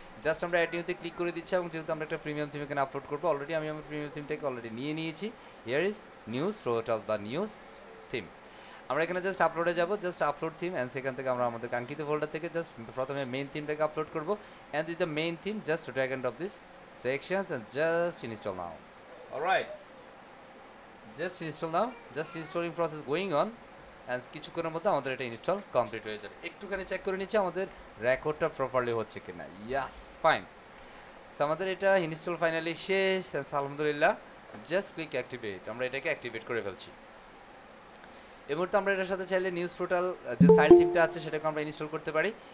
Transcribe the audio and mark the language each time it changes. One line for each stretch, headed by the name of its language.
Bangla: Just আমরা add নিউতে click করে দিচ্ছি, এবং যেহেতু আমরা একটা প্রিমিয়াম থিম এখানে আপলোড করবো, অলরেডি আমি আমার প্রিমিয়াম থিমটাকে অলরেডি নিয়ে নিয়েছি।
English: here is news portal
Bangla: বা নিউজ থিম। আমরা এখানে জাস্ট আপলোডে যাব, জাস্ট আপলোড থিম, অ্যান্ড সেখান থেকে আমরা আমাদের কাঙ্ক্ষিত ফোল্ডার থেকে জাস্ট প্রথমে মেইন থিমটাকে আপলোড করব,
English: And this the main theme, just drag and drop this sections and just install now. Alright, just install now, just installing process going on, and
Bangla: কিছুক্ষণের মধ্যে আমাদের এটা ইনস্টল কমপ্লিট হয়ে যাবে। একটুখানি চেক করে নিচ্ছি আমাদের রেকর্ডটা প্রপারলি হচ্ছে কিনা। ইয়াস, ফাইন। সো আমাদের এটা ইনস্টল ফাইনালি শেষ, আলহামদুলিল্লাহ।
English: just click activate,
Bangla: আমরা এটাকে অ্যাক্টিভেট করে ফেলছি। এই মুহূর্তে আমরা এটার সাথে চাইলে নিউজ পোর্টাল যে সাইড থিমটা আছে সেটাকে আমরা ইনস্টল করতে পারি।